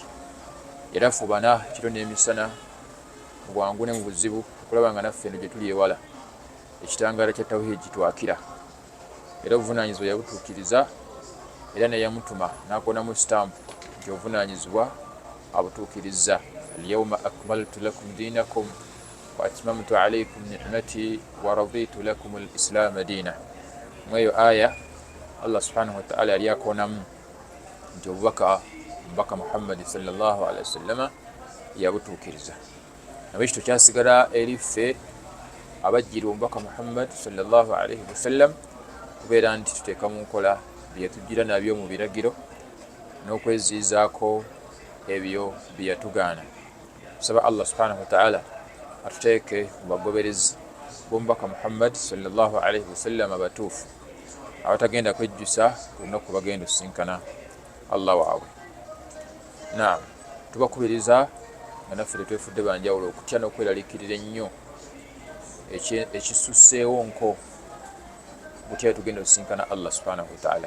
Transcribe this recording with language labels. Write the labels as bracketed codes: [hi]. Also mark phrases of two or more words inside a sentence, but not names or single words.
[lg] Yarafuubana ekiro n'emisana mu bwangu ne mu buzibu okulaba nga naffe eno gye tuli ewala ekitangaala kya tawhid kitwakira, era obuvunaanyizibwa yabutuukiriza, era naye yamutuma n'akonamu sitampu nti obuvunaanyizibwa abutuukirizza. [ar] اليوم أكملت لكم دينكم وأتممت عليكم نعمتي ورضيت لكم الإسلام دينا. [lg] Mweyo aya Allah [ar] سبحانه وتعالى [lg] yali akonamu nti omubaka Muhammad [ar] صلى الله عليه وسلم [lg] yabutuukiriza. Nawe ekyo kyasigala eri ffe abajjira omubaka Muhammad [ar] صلى الله عليه وسلم [lg] kubeera nti tuteeka mu nkola bye yatujjira nabyo mu biragiro n'okweziizaako ebyo bye yatugaana. Tusaba Allah [ar] سبحانه وتعالى [lg] atuteeke mu bagoberezi b'omubaka Muhammad [ar] صلى الله عليه وسلم [lg] abatuufu abatagenda kwejjusa ku lunaku bagenda okusinkana Allah waabwe. Naam, tubakubiriza nga naffe tetwefudde banjawulo okutya n'okweraliikirira ennyo ekisusseewo nko butya tugenda okusinkana Allah [ar] سبحانه وتعالى.